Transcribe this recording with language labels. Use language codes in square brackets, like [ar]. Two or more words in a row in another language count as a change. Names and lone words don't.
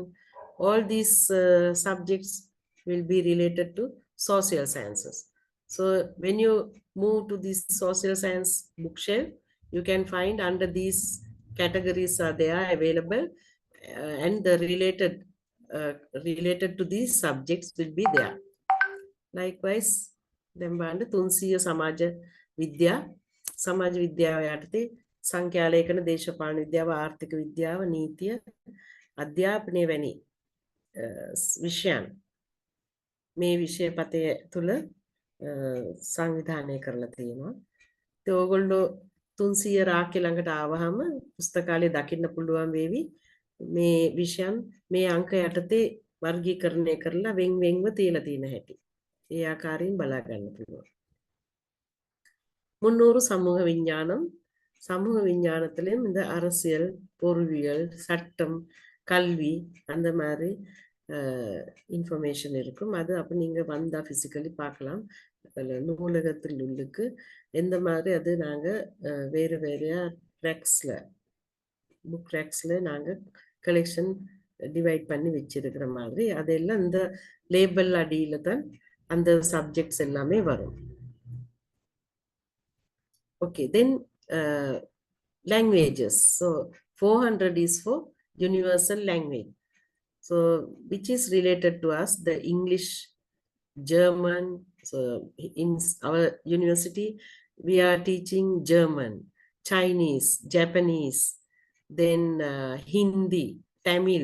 [en] All these subjects will be related to social sciences. So when you move to this social science bookshelf, you can find under these categories are there available, and the related related to these subjects will be there. Likewise, [si] දැන් බලන්න 300 සමාජ විද්‍යාව යටතේ සංඛ්‍යාලේඛන, දේශපාලන විද්‍යාව, ආර්ථික විද්‍යාව, නීතිය, අධ්‍යාපනය වැනි විෂයන් මේ විෂය පතය තුල සංවිධානය කරලා තියෙනවා. ඒ ඕගොල්ලෝ 300 රාක්‍ය ළඟට ආවහම පුස්තකාලේ දකින්න පුළුවන් වේවි මේ විෂයන් මේ අංක යටතේ වර්ගීකරණය කරලා වෙන්වෙන්ව තියලා තියෙන හැටි. ඒ ආකාරයෙන් බලා ගන්න පුළුවන්. [ta] முன்னூறு சமூக விஞ்ஞானம். சமூக விஞ்ஞானத்திலும் இந்த அரசியல், பொருளியல், சட்டம், கல்வி அந்த மாதிரி இன்ஃபர்மேஷன் இருக்கும். அது அப்போ நீங்கள் வந்தால் ஃபிசிக்கலி பார்க்கலாம். நூலகத்தில் உள்ளுக்கு எந்த மாதிரி அது நாங்கள் வேறு வேறையாக ரேக்ஸில் [en] book racks [ta] நாங்கள் [en] collection divide [ta] பண்ணி வச்சிருக்கிற மாதிரி அதெல்லாம் இந்த லேபிள் அடியில் தான் அந்த சப்ஜெக்ட்ஸ் எல்லாமே வரும். [en] Okay, then languages. So 400 is for universal language. So which is related to us, the English, German. So in our university, we are teaching German, Chinese, Japanese, then Hindi, Tamil.